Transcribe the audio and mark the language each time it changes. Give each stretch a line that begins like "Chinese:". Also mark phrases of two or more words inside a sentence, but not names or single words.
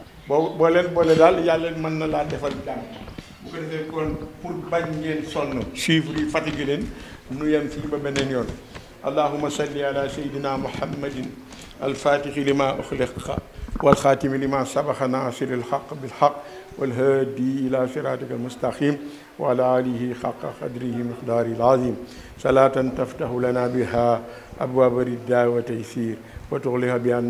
Wolof: boo leen boole daal yàlla mën na laa defal jàmm. bu ko defee kon pour bañ ngeen sonn chiffres yi fatigué leen nu yem fii ba beneen yoon.
Arabic: اللهم صل على سيدنا محمد الفاتح لما أغلق والخاتم لما سبق ناصر الحق بالحق والهادي إلى صراطك المستقيم وعلى آله حق قدره مقداره العظيم صلاة تفتح لنا بها أبواب الرداء والتيسير وتغلق بأن